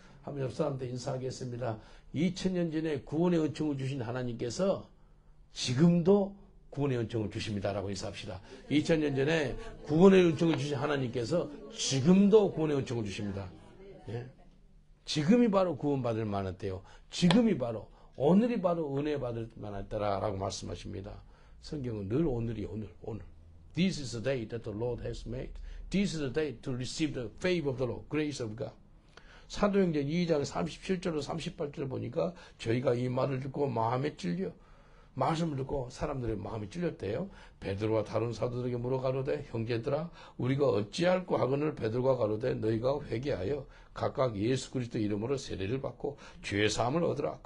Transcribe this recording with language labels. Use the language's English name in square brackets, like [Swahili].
[Korean] 한번 옆 사람한테 인사하겠습니다. 2000년 전에 구원의 은총을 주신 하나님께서 지금도 구원의 은총을 주십니다라고 인사합시다. 2000년 전에 구원의 은총을 주신 하나님께서 지금도 구원의 은총을 주십니다. 예? 지금이 바로 구원받을 만한 때요. 지금이 바로 오늘이 바로 은혜 받을 만한 때라고 말씀하십니다. 성경은 늘 오늘이 오늘. [English] This is the day that the Lord has made. This is the day to receive the favor of the Lord, grace of God. [Korean] 사도행전 2장 37절로 38절 보니까 저희가 이 말을 듣고 마음에 찔려 말씀을 듣고 사람들의 마음이 찔렸대요. 베드로와 다른 사도들에게 물어 가로되 형제들아 우리가 어찌할꼬 하거늘 베드로가 가로되 너희가 회개하여 각각 예수 그리스도 이름으로 세례를 받고 죄 사함을 얻으라.